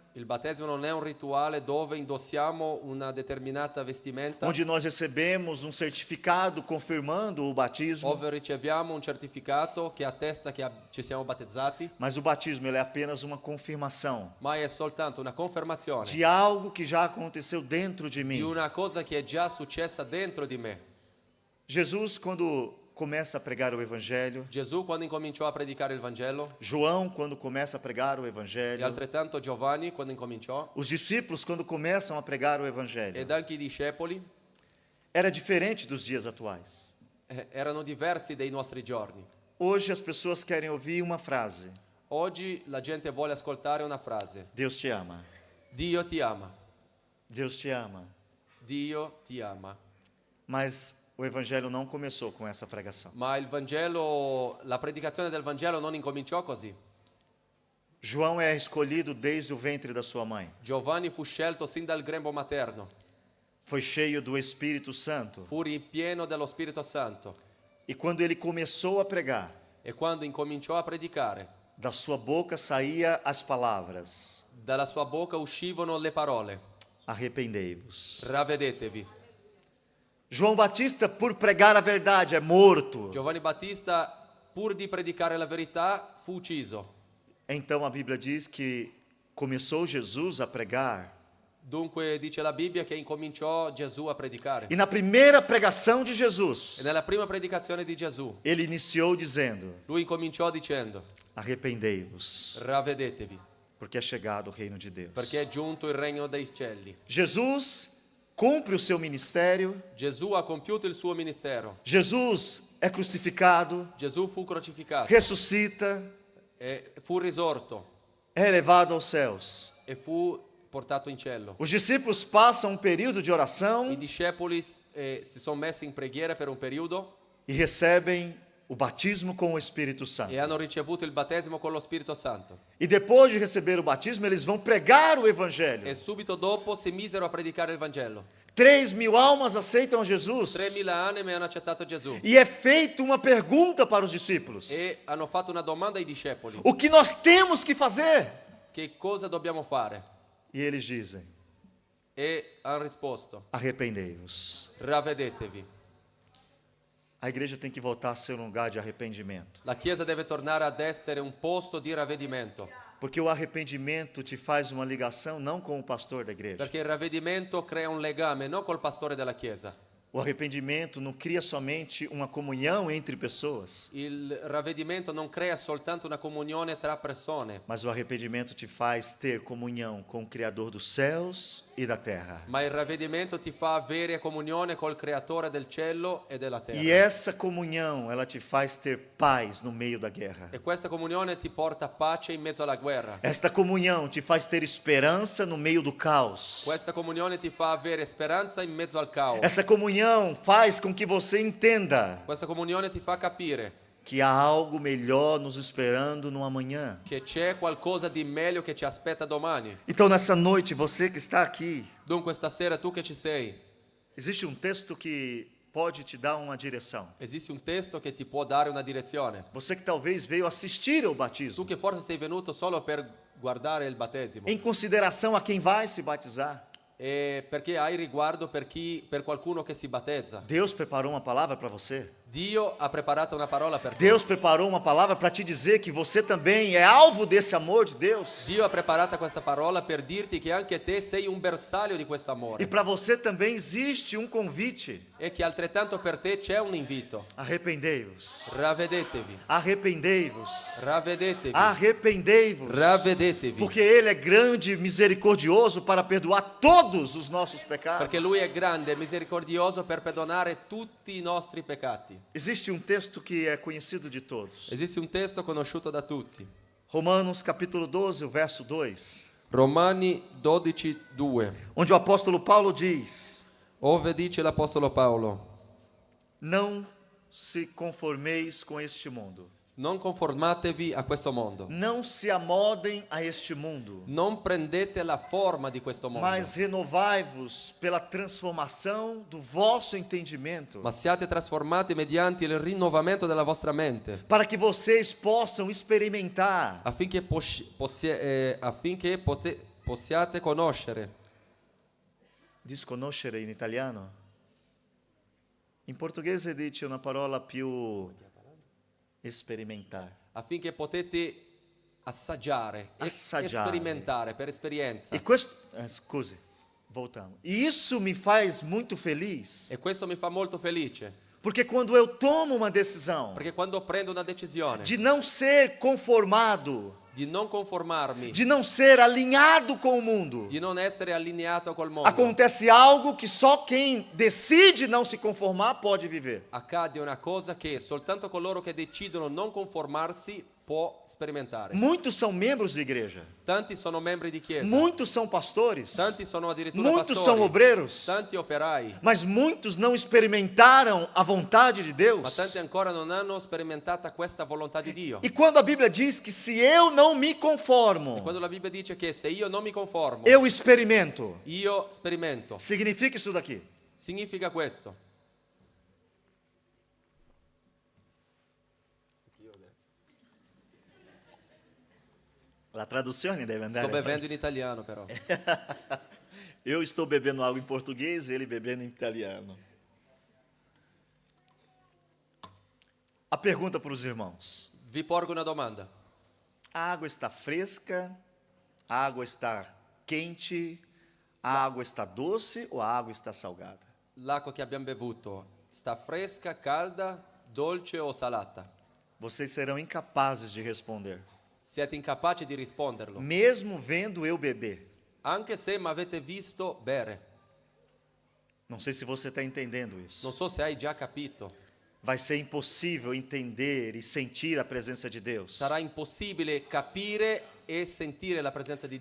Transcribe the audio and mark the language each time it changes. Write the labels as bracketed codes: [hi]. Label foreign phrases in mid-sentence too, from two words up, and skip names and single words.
[it] Il battesimo non è un rituale dove indossiamo una determinata vestimenta, [pt] onde nós recebemos um certificado confirmando o batismo, [it] dove riceviamo un certificato che attesta che ci siamo battezzati, [pt] mas o batismo ele é apenas uma confirmação [it] ma è soltanto una confermazione [pt] de algo que já aconteceu dentro de [it] di [pt] mim. [it] una cosa che è già successa dentro di me. [pt] Jesus, quando começa a pregar o evangelho, [it] Gesù quando incominciò a predicare il Vangelo, [pt] João, quando começa a pregar o e evangelho, [it] altrettanto Giovanni quando incominciò, [pt] os discípulos, quando começam a pregar o evangelho, [it] ed anche i discepoli, [pt] era diferente dos dias atuais. [it] erano diversi dei nostri giorni. [pt] Hoje as pessoas querem ouvir uma frase: [it] Oggi la gente vuole ascoltare una frase: [pt] Deus te ama, [it] Dio ti ama, [pt] Deus te ama. [it] Dio ti ama. [pt] Mas o evangelho não começou com essa pregação. [it] Ma il Vangelo, la predicazione del Vangelo non incominciò così. [pt] João é escolhido desde o ventre da sua mãe. [it] Giovanni fu scelto sin dal grembo materno, [pt] Foi cheio do Espírito Santo. [it] fu ripieno dello Spirito Santo, [pt] E quando ele começou a pregar, [it] e quando incominciò a predicare, [pt] da sua boca saía as palavras: [it] dalla sua bocca uscivano le parole: [pt] arrependei-vos. [it] ravvedetevi. [pt] João Batista, por pregar a verdade, é morto. [it] Giovanni Battista, pur di predicare la verità, fu ucciso. [pt] Então a Bíblia diz que começou Jesus a pregar. [it] Dunque dice la Bibbia che incominciò Gesù a predicare. [pt] E na primeira pregação de Jesus, [it] E nella prima predicazione di Gesù, [pt] ele iniciou dizendo: [it] lui incominciò dicendo: [pt] arrependei-vos, [it] ravvedetevi, [pt] porque é chegado o reino de Deus. [it] perché è giunto il regno dei cieli. [pt] Jesus cumpre o seu ministério, [it] Gesù ha compiuto il suo ministero. [pt] Jesus é crucificado, [it] Gesù fu crocificato, [pt] ressuscita, [it] fu risorto [pt] é elevado aos céus. [it] e fu portato in cielo. [pt] Os discípulos passam um período de [it] I [pt] oração [it] discepoli si sono messi in preghiera per un periodo [pt] e recebem o batismo com o Espírito Santo. [it] e hanno ricevuto il battesimo con lo Spirito Santo. [pt] E depois de receber o batismo, eles vão pregar o Evangelho. [it] E subito dopo si misero a predicare il Vangelo. [pt] 3.000 almas aceitam a Jesus. [it] 3.000 anime hanno accettato Gesù [pt] E é feita uma pergunta para os discípulos: [it] e hanno fatto una domanda ai discepoli. [pt] o que nós temos que fazer? [it] Che cosa dobbiamo fare? [pt] E eles dizem: [it] E hanno risposto: [pt] arrependei-vos. [it] ravvedetevi. [pt] A igreja tem que voltar a ser um lugar de arrependimento. [it] La Chiesa deve tornare ad essere un posto di ravvedimento, [pt] Porque o arrependimento te faz uma ligação não com o pastor da igreja. [it] perché il ravvedimento crea un legame non col pastore della Chiesa. [pt] O arrependimento não cria somente uma comunhão entre pessoas, [it] Il ravvedimento non crea soltanto una comunione tra persone, [pt] mas o arrependimento te faz ter comunhão com o Criador dos céus e da terra. [it] ma il ravvedimento ti fa avere comunione col creatore del cielo e della terra. [pt] E essa comunhão, ela te faz ter paz no meio da guerra. [it] E questa comunione ti porta pace in mezzo alla guerra. [pt] Esta comunhão te faz ter esperança no meio do caos. [it] Questa comunione ti fa avere speranza in mezzo al caos. [pt] Essa comunhão faz com que você entenda [it] Questa comunione ti fa capire [pt] que há algo melhor nos esperando no amanhã. [it] che c'è qualcosa di meglio che ci aspetta domani. [pt] Então, nessa noite, você que está aqui, [it] Dunque stasera tu che ci sei, [pt] existe um texto que pode te dar uma direção. [it] esiste un testo che ti può dare una direzione. [pt] Você que talvez veio assistir ao [it] Tu [pt] batismo, [it] che forse sei venuto solo per guardare il battesimo [pt] em consideração a quem vai se batizar. [it] e perché hai riguardo per qualcuno che si battezza. [pt] Deus preparou uma palavra para você. [it] Dio ha preparato una parola per te. [pt] Deus preparou uma palavra para te dizer que você também é alvo desse amor de Deus. [it] Dio ha preparato questa parola per dirti che anche te sei un bersaglio di questo E amore [pt] para você também existe um convite. [it] e che altrettanto per te c'è un invito. [pt] Arrependei-vos. [it] Ravvedetevi, [pt] Arrependei-vos. [it] ravvedetevi, [pt] Arrependei-vos. [it] ravvedetevi. [pt] Porque Ele é grande e misericordioso para perdoar todos os nossos pecados. [it] Perché Lui è grande e misericordioso per perdonare tutti i nostri peccati. [pt] Existe um texto que é conhecido de todos. [it] Esiste un testo conosciuto da tutti. [pt] Romanos capítulo 12, o verso 2. [it] Romani 12:2, [pt] Onde o apóstolo Paulo diz: [it] ove dice l'Apostolo Paolo: [pt] não se conformeis com este mundo. [it] non conformatevi a questo mondo. [pt] Não se amodem a este mundo. [it] Non prendete la forma di questo mondo, [pt] Mas renovai-vos pela transformação do vosso entendimento, [it] ma siate trasformati mediante il rinnovamento della vostra mente, [pt] para que vocês possam experimentar [it] affinché possiate conoscere. Diz conoscere in italiano? In portoghese dice una parola più sperimentare. Affinché potete assaggiare, Assaggiare. sperimentare per esperienza. E questo, scusi, [pt] voltamos. E isso me faz muito feliz, [it] E questo mi fa molto felice, [pt] porque quando eu tomo uma decisão [it] perché quando prendo una decisione [pt] de não ser conformado, [it] di non conformarmi, [pt] de não ser alinhado com o mundo, [it] di non essere allineato col mondo, [pt] acontece algo que só quem decide não se conformar pode viver. [it] accade una cosa che soltanto coloro che decidono non conformarsi può sperimentare. [pt] Muitos são membros de igreja, [it] Tanti sono membri di chiesa, [pt] muitos são pastores, [it] tanti sono addirittura [pt] muitos [it] pastori, [pt] são obreiros, [it] tanti operai, [pt] mas muitos não experimentaram a vontade de [it] ma [pt] Deus. [it] tanti ancora non hanno sperimentata questa volontà di Dio. [pt] E quando a Bíblia diz que se eu não me conformo, [it] Quando la Bibbia dice che se io non mi conformo, [pt] eu experimento, [it] io sperimento, [pt] significa isso daqui. [it] significa questo. La traduzione deve andare. Sto bevendo in italiano però. [pt] Eu estou bebendo algo em português, ele bebendo em italiano. A pergunta para os irmãos: [it] Vi porgo una domanda. [pt] a água está fresca? A água está quente? A água está doce ou a água está salgada? [it] L'acqua che abbiamo bevuto sta fresca, calda, dolce o salata? [pt] Vocês serão incapazes de responder, [it] Siete incapaci di risponderlo, [pt] mesmo vendo eu beber. [it] anche se mi avete visto bere. [pt] Não sei se você está entendendo isso. [it] Non so se hai già capito. [pt] Vai ser impossível entender e sentir a presença de Deus [it] Sarà impossibile capire e sentire la presenza di